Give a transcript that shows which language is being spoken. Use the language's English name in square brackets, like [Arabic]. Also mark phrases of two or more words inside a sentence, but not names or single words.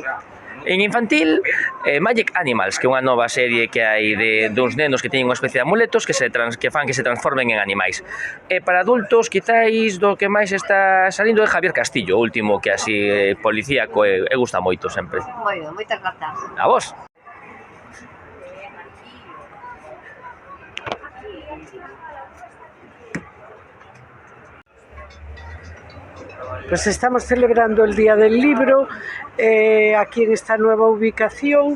[Galician] En infantil, Magic Animals, que é unha nova serie que hai duns nenos que teñen unha especie de amuletos que fan que se transformen en animais. E para adultos, quizáis do que máis está salindo é Javier Castillo, o último que así policíaco e gusta moito sempre. Moi ben, moitas grazas. A vos. [Spanish] Pues estamos celebrando el Día del Libro aquí en esta nueva ubicación.